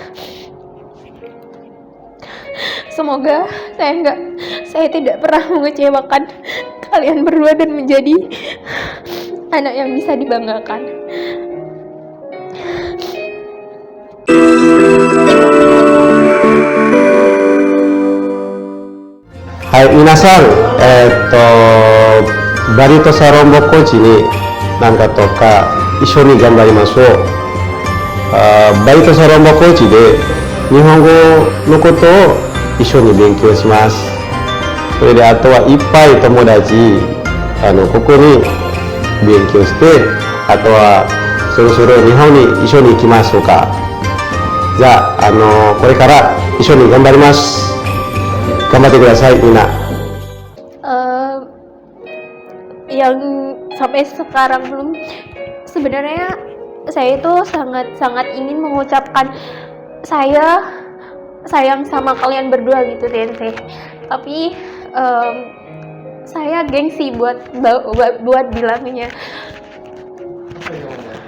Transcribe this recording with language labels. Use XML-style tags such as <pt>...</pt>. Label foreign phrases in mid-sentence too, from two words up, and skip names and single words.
<id>Semoga saya tidak pernah mengecewakan kalian berdua dan menjadi anak yang bisa dibanggakan.</id> <ja>Hai, minasan, バリとサロンボコーチになんかとか一緒に頑張りましょう。バリとサロンボコーチで日本語のことを一緒に勉強します。それであとはいっぱい友達ここに勉強して、あとはそろそろ日本に一緒に行きましょうか。じゃあ、これから一緒に頑張ります。頑張ってください、みんな。</ja> <id>Yang sampai sekarang belum, sebenarnya saya itu sangat ingin mengucapkan saya sayang sama kalian berdua gitu Tente, tapi saya gengsi buat bilangnya.</id>